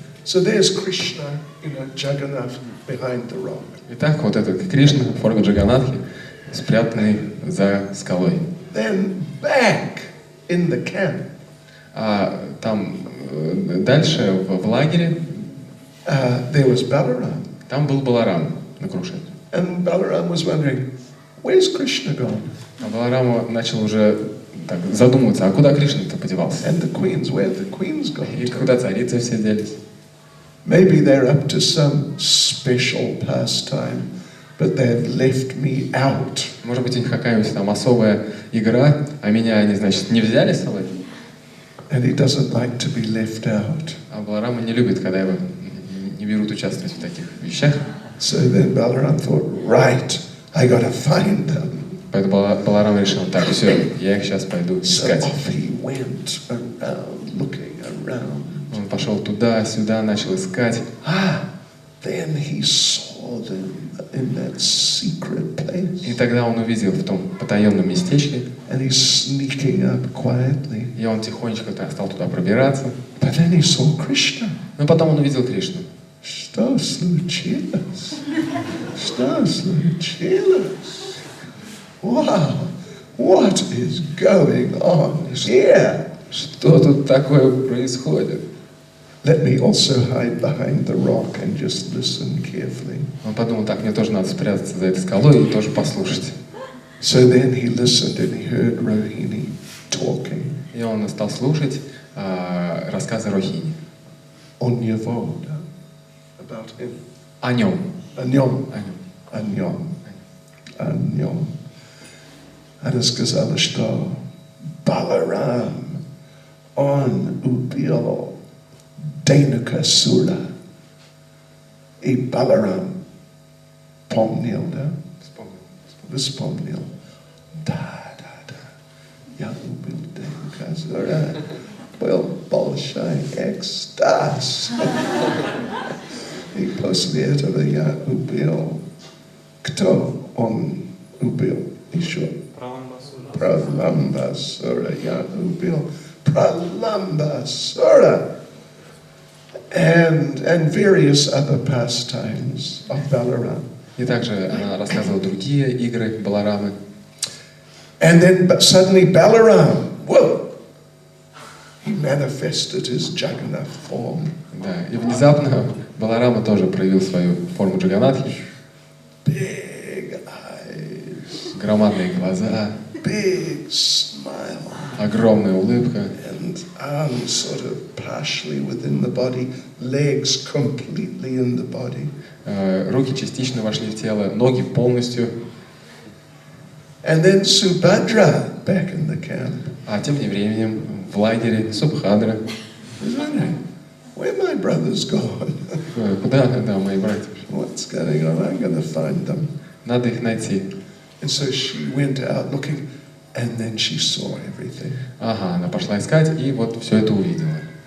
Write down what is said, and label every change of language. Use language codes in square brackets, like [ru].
[en] So there's Krishna, Jagannath behind the rock. [ru] Итак, вот этот Кришна в форме Джаганнатхи, спрятанный за скалой. [en] Then back in the camp. [ru] А там дальше в лагере [en] There was Balaram. [ru] там был Баларам на крушении. [en] And Balaram was wondering, where's Krishna gone? [ru] А Баларам начал уже так задумываться, а куда Кришна-то подевался? [en] And the queens, where'd the queens gone? [ru] И куда царицы все делись? [en] Maybe they're up to some special pastime, but they've left me out. [ru] Может быть, у них какая-нибудь там особая игра, а меня они, значит, не взяли с собой? [en] And he doesn't like to be left out. [ru] А Баларама не любит, когда его не берут участвовать в таких вещах. [en] So then Balaram thought, right, I gotta find them. [ru] Поэтому Баларам решил, так, все, я их сейчас пойду [en] So [ru] искать. [en] off he went around, looking around. [ru] Он пошел туда-сюда, начал искать. [en] Then he saw them in that secret place. [ru] И тогда он увидел в том потаенном местечке. [en] And he's sneaking up quietly. [ru] И он тихонечко стал туда пробираться. [en] But then he saw Krishna. [ru] Но потом он увидел Кришну. Что случилось? Что случилось? [en] Wow, what is going on here? [ru] Что тут такое происходит? [en] Let me also hide behind the rock and just listen carefully. [ru] Он подумал, так, мне тоже надо спрятаться за этой скалой и тоже послушать. [en] So then he listened and he heard Rohini talking. [ru] И он стал слушать рассказы Рохини. [en] On Yavoda, about him. [ru] О нем. Anyom. О нем. Anyom. Она сказала, что Balaram он убил Денукасура. И Баларам помнил, да? Вспомнил. Да. Я убил Денукасура. Был большой экстаз. И после этого я убил. Кто он убил еще? Pralambasurah. Я убил Pralambasurah. [en] And various other pastimes of Balaram. [ru] И также она рассказывала другие игры Баларамы. [en] And then suddenly Balaram, whoa, he manifested his Jagannath form. [ru] Да, и внезапно Баларама тоже проявил свою форму Джаганнатхи. [en] Big eyes. [ru] Громадные глаза. [en] Big smile. [ru] Огромная улыбка. [en] And arms sort of partially within the body, legs completely in the body. [ru] Руки частично вошли в тело, ноги полностью. [en] And then Subhadra back in the camp. [ru] А тем временем в лагере Субхадра. [en] He's wondering, where my brothers gone? [ru] Куда, да, мои братья? [en] What's going on? I'm going to find them. [ru] Надо их найти. [en] And so she went out looking, and then she saw everything. [ru] Ага, она пошла искать, и вот все это увидела.